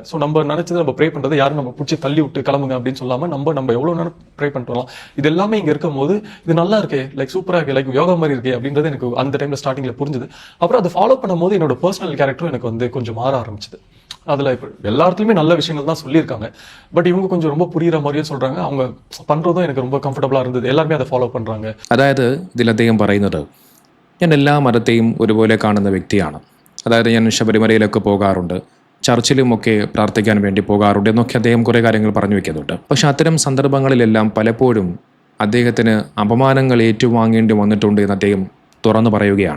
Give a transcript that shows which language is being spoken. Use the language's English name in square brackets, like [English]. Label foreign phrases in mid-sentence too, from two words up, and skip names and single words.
[Tamil] ஸோ நம்ம நினைச்சதை நம்ம ப்ரே பண்றது யாரும் நம்ம பிடிச்சி தள்ளி விட்டு கிளம்புங்க அப்படின்னு சொல்லாம நம்ம எவ்வளவு நேரம் ப்ரே பண்ணிட்டு இது எல்லாமே இங்க இருக்கும் போது இது நல்லா இருக்கே, [English] like super [Tamil] இருக்கு, [English] like yoga [Tamil] மாதிரி இருக்கே அப்படின்றது எனக்கு அந்த [English] time starting [Tamil] புரிஞ்சுது. அப்புறம் அதை ஃபாலோ பண்ணும் போது என்னோட [English] personal character [Tamil] எனக்கு கொஞ்சம் மாற ஆரம்பிச்சது. அதில் இப்போ எல்லா இடத்துலையுமே நல்ல விஷயங்கள் தான் சொல்லியிருக்காங்க, பட் இவங்க கொஞ்சம் ரொம்ப புரியுற மாதிரியே சொல்றாங்க. அவங்க பண்றதும் எனக்கு ரொம்ப കംഫർട്ടബിളാ இருந்தது. എല്ലാവരും அதை ഫോളോ பண்றாங்க. [Malayalam] അതായത് ഇതിൽ അദ്ദേഹം പറയുന്നത്, ഞാൻ എല്ലാ മതത്തെയും ഒരുപോലെ കാണുന്ന വ്യക്തിയാണ്. അതായത് ഞാൻ ശബരിമലയിലൊക്കെ പോകാറുണ്ട്, ചർച്ചിലുമൊക്കെ പ്രാർത്ഥിക്കാൻ വേണ്ടി പോകാറുണ്ട് എന്നൊക്കെ അദ്ദേഹം കുറേ കാര്യങ്ങൾ പറഞ്ഞു വെക്കുന്നുണ്ട്. പക്ഷെ അത്തരം സന്ദർഭങ്ങളിലെല്ലാം പലപ്പോഴും അദ്ദേഹത്തിന് അപമാനങ്ങൾ ഏറ്റുവാങ്ങേണ്ടി വന്നിട്ടുണ്ട് എന്ന് അദ്ദേഹം തുറന്നു പറയുകയാണ്.